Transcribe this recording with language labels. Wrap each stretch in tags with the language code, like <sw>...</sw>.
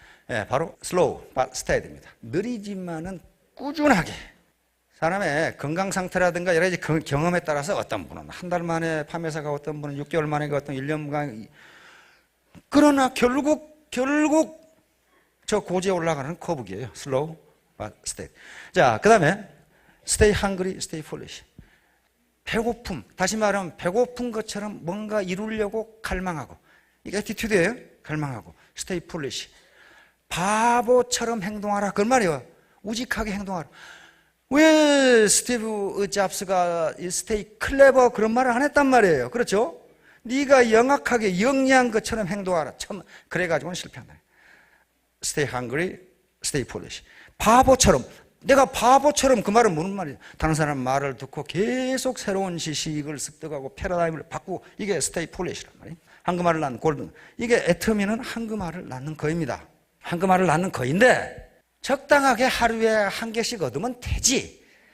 <ko>예, 바로</ko> <en>slow but steady</en> <ko>입니다. 느리지만은 꾸준하게. 사람의 건강 상태라든가 여러 가지 경험에 따라서 어떤 분은 한 달 만에 판매사가, 어떤 분은 6개월 만에, 어떤 1년간. 그러나 결국 저 고지에 올라가는 거북이에요. slow but steady. 자, 그 다음에</ko> <en>stay hungry, stay foolish.</en> <ko>배고픔, 다시 말하면 배고픈 것처럼 뭔가 이루려고 갈망하고, 이게 애티튜드예요. 갈망하고.</ko> <en>stay foolish.</en> <ko>바보처럼 행동하라. 그런 말이에요. 우직하게 행동하라. 왜 스티브 잡스가</ko> <en>stay clever</en> <ko>그런 말을 안 했단 말이에요. 그렇죠? 네가 영악하게 영리한 것처럼 행동하라. 그래가지고는 실패한다.</ko> <en>stay hungry, stay foolish.</en> <ko>바보처럼. 내가 바보처럼, 그 말은 무슨 말이에요? 다른 사람 말을 듣고 계속 새로운 지식을 습득하고 패러다임을 바꾸고, 이게</ko> <en>stay foolish</en> <ko>란 말이에요. 한금알을 낳는 골든. 이게 애터미는 한금알을 낳는 거입니다. 한금알을 낳는 거인데 적당하게 하루에 한 개씩 얻으면 되지.</ko>